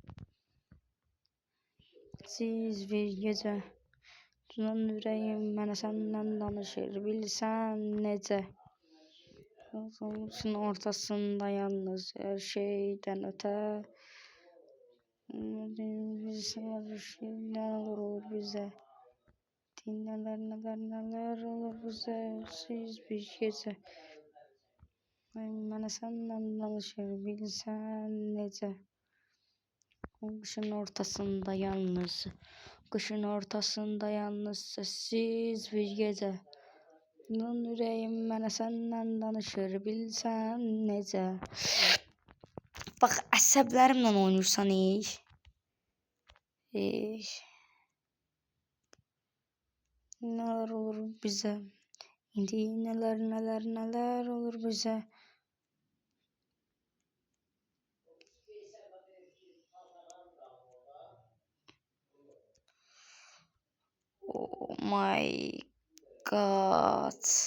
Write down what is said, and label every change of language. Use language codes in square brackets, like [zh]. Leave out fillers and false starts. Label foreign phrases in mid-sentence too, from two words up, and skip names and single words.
[az] Siz bir gecə, tutan ürəyim mənə səndən danışır, bilsən necə. Savaşın ortasında yalnız hər şeydən ötə. [tr] Neler olur bize. Neler olur bize. Siz bir gecə. [az] Mənə səndən danışır, bilsən necə. [tr] Kışın ortasında yalnız sessiz bir gecə. [az] Tutan ürəyim mənə səndən danışır, bilsən necə. Bax, əsəblərimlə oynayırsan, [tr] Neler olur bize. İndi neler olur bize. [en] Oh my god.